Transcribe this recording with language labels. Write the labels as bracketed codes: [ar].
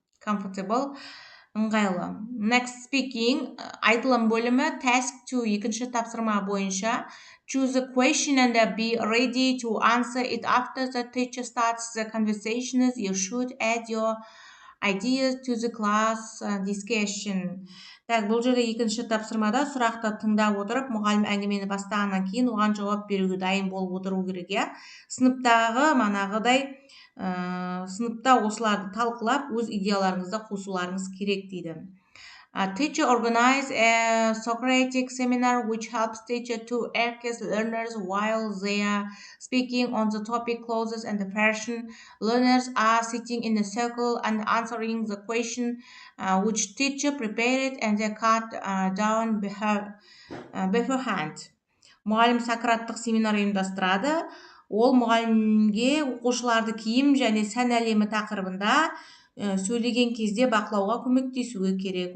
[en] Comfortable, ыңғайлы. Next, speaking, [kk] айтылым бөлімі. Task 2, екінші тапсырма бойынша. [en] Choose a question and be ready to answer it after the teacher starts the conversation. You should add your ideas to the class discussion. [kk] Так, бұл жерде екінші тапсырмада сұрақты тыңдап отырып, мұғалім әңгімені бастағаннан кейін оған жауап беруге дайын болып отыру керек, иә. Сыныптағы манағыдай сыныпта осыларды талқылап, өз идеяларыңызды қосуларыңыз керек дейді. [en] Teacher organize a Socratic seminar which helps teacher to engage learners while they are speaking on the topic clothes and the fashion. Learners are sitting in a circle and answering the question which teacher prepared and they cut down beforehand. [kk] Мұғалім Сократтық семинар ұйымдастырады. Ол мұғалімге оқушыларды киім және сән әлемі тақырыбында сөйлеген кезде бақылауға көмектесуі керек.